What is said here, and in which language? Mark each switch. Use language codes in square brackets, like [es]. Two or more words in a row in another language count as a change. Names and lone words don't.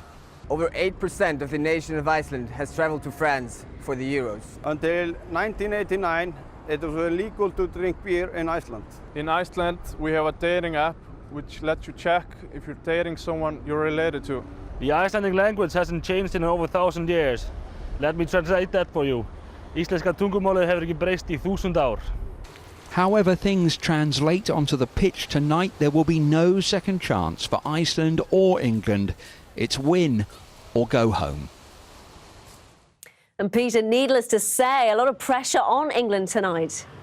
[en] Over 8% of the nation of Iceland has travelled to France for the Euros. Until 1989, it was illegal to drink beer in Iceland. In Iceland, we have a dating app which lets you check if you're dating someone you're related to. The Icelandic language hasn't changed in over 1,000 years. Let me translate that for you. [is] Íslenska tungumálið hefur ekki breyst í 1000 ár. [en] However things translate onto the pitch tonight, there will be no second chance for Iceland or England. It's win or go home. And Peter, needless to say, a lot of pressure on England tonight.